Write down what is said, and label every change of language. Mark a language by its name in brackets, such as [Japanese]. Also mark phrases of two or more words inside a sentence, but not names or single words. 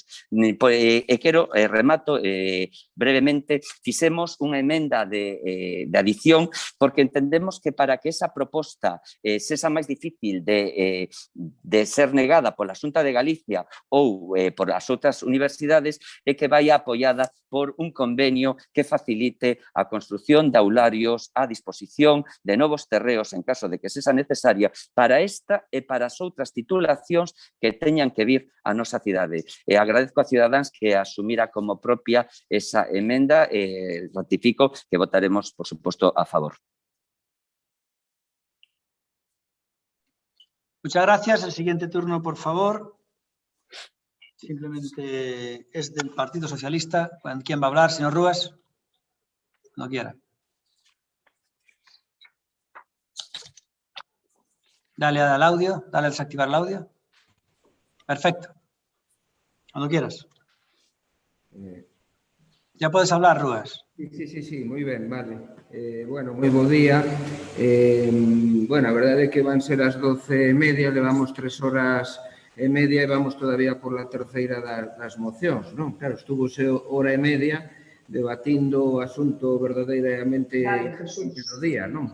[Galician] E quero, remato brevemente, fixemos unha emenda de adición porque entendemos que para que esa proposta sexa máis difícil de ser negada pola Xunta de Galicia ou por as outras universidades é que vai apoiada por un convenio que facilite a construción de aularios a disposición de novos terreos en caso de que sexa necesaria para esta e para as outras titulacións que teñan que vir a nosa cidade. E agradezco a Cidadáns que asumira como propia esa emenda e ratifico que votaremos, por suposto, a favor. [Spanish] Muchas gracias. El siguiente turno, por favor. Simplemente es del Partido Socialista. ¿Quién va a hablar? Señor Rúas. Cuando quiera. Dale al audio. Dale a desactivar el audio. Perfecto. Cuando quieras. Ya puedes hablar, Rúas. [Galician] Sí, moi ben, vale. Bueno, moi bo día. Bueno, a verdade é que van ser as 12:30, levamos 3 horas e media e vamos [Spanish] todavía por la [Galician] terceira das mocións, non? Claro, estuvose hora e media debatindo o asunto verdadeiramente do día, non?